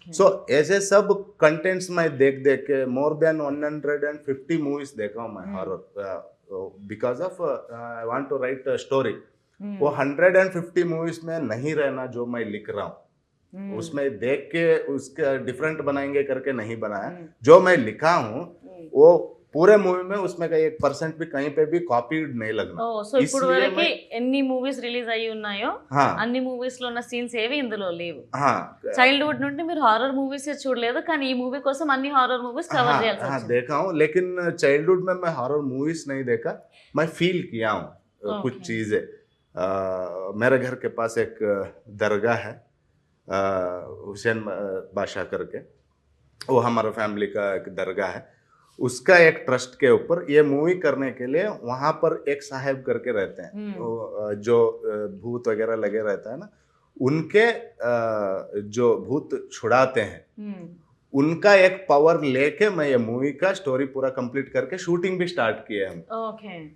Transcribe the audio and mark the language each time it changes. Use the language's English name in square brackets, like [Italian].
[Hindi] सो ऐसे सब कंटेंट्स मैं देख के मोर देन 150 मूवीज देखा हूँ मैं horror, [English] Because of I want to write story. [Hindi] वो 150 मूवीज में नहीं रहना जो मैं लिख रहा हूँ, उसमें देख के उसका डिफरेंट बनाएंगे करके नहीं बनाया। जो मैं लिखा हूँ वो पूरे मूवी में उसमें का 1% भी कहीं पे भी कॉपीड नहीं लगना। [Telugu] సో ఇప్పుడు వరకు ఎన్ని మూవీస్ రిలీజ్ అయ్యి ఉన్నాయో అన్ని మూవీస్ లో ఉన్న సీన్స్ ఏవి ఇందులో లేవు. చైల్డ్హుడ్ నుండి మీరు హారర్ మూవీస్ చూడలేదు, కానీ ఈ మూవీ కోసం అన్ని హారర్ మూవీస్ కవర్ చేయాల్సి వచ్చింది. [Hindi] देखा हूँ, लेकिन चाइल्डहुड में मैं हॉरर मूवीज नहीं देखा, मैं फील किया हूँ कुछ चीजें। मेरे घर के पास एक दरगाह है हुसैन बादशाह करके, वो हमारा फैमिली का एक दरगाह है। उसका एक ट्रस्ट के ऊपर ये मूवी करने के लिए वहां पर एक साहब करके रहते हैं, जो भूत वगैरह लगे रहता है ना, उनके जो भूत छुड़ाते हैं, उनका एक पावर लेके मैं ये मूवी का स्टोरी पूरा कंप्लीट करके शूटिंग भी स्टार्ट किए हम।